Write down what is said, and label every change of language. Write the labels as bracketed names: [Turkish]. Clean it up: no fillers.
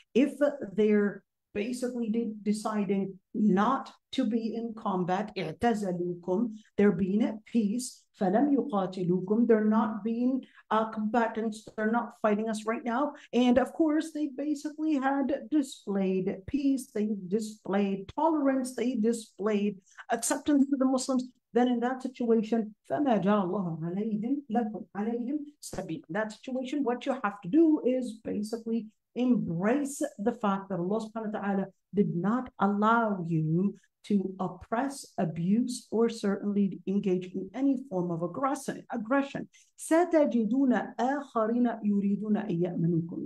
[English] If they're basically deciding not to be in combat, they're being at peace. [Arabic] فَلَمْ يُقَاتِلُوكُمْ, [English] they're not being combatants, they're not fighting us right now. And of course, they basically had displayed peace, they displayed tolerance, they displayed acceptance to the Muslims. Then in that situation, [Arabic] فَمَا جَعَلَ اللَّهُ عَلَيْهِمْ لَكُمْ عَلَيْهِمْ سَبِيلًا. [English] In that situation, what you have to do is basically embrace the fact that Allah subhanahu wa ta'ala did not allow you to oppress, abuse, or certainly engage in any form of aggression. [Arabic] سَتَجِدُونَ آخَرِينَ يُرِيدُونَ أَن يَأْمَنُوكُمْ.